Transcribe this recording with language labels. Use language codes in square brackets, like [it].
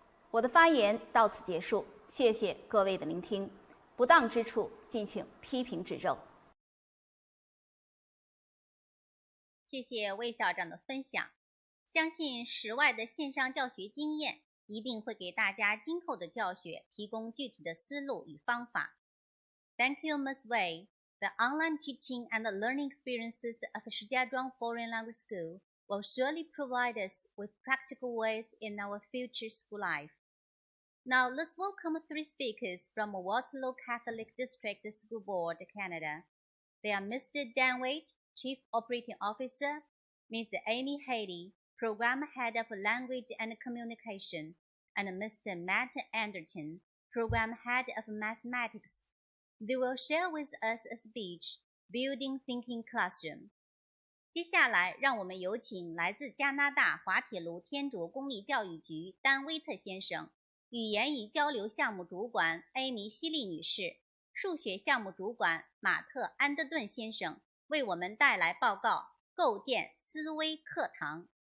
[zh] 我的发言到此结束，谢谢各位的聆听，不当之处敬请批评指正。谢谢魏校长的分享，相信石外的线上教学经验一定会给大家今后的教学提供具体的思路与方法。 [en] Thank you, Ms. Wei. The online teaching and learning experiences of Shijiazhuang Foreign Language School will surely provide us with practical ways in our future school life. Now let's welcome 3 speakers from Waterloo Catholic District School Board, Canada. They are Mr. Dan Waite, Chief Operating Officer, Ms. Amy Haley, Program Head of Language and Communication, and Mr. Matt Anderton, Program Head of Mathematics. They will share with us a speech, Building Thinking Classroom. [zh] 接下来，让我们有请来自加拿大滑铁卢天卓公立教育局丹威特先生、语言与交流项目主管艾米希利女士、数学项目主管马特安德顿先生为我们带来报告：构建思维课堂。